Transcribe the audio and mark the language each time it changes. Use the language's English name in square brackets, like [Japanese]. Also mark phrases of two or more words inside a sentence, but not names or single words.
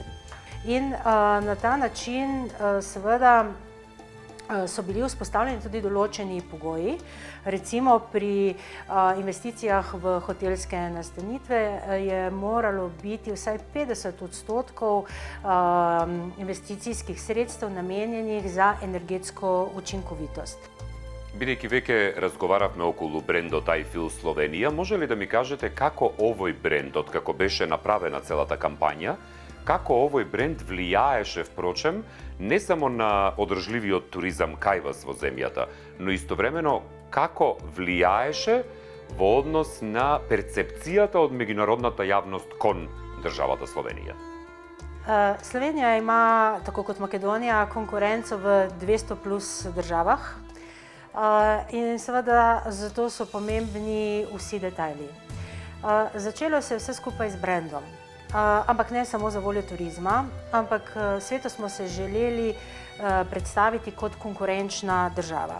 [Slovenian] In na ta način seveda so bili vzpostavljeni tudi določeni pogoji. Recimo pri investicijah v hotelske nastanitve je moralo biti vsaj 50% investicijskih sredstev namenjenih za energetsko učinkovitost. [Macedonian] Бидејќи веќе разговаравме околу брендот I Feel Словенија, може ли да ми кажете како овој бренд, откако беше направена целата кампања, како овој бренд влијаеше, впрочем, не само на одржливиот туризам кај вас во земјата, но истовремено како влијаеше во однос на перцепцијата од меѓународната јавност кон државата Словенија? [Slovenian] Slovenija ima, tako kot Makedonija, konkurenco v 200 plus državah in seveda zato so pomembni vsi detajli. Začelo se je vse skupaj z brandom. Ampak ne samo za voljo turizma, ampak svetu smo se želeli predstaviti kot konkurenčna država.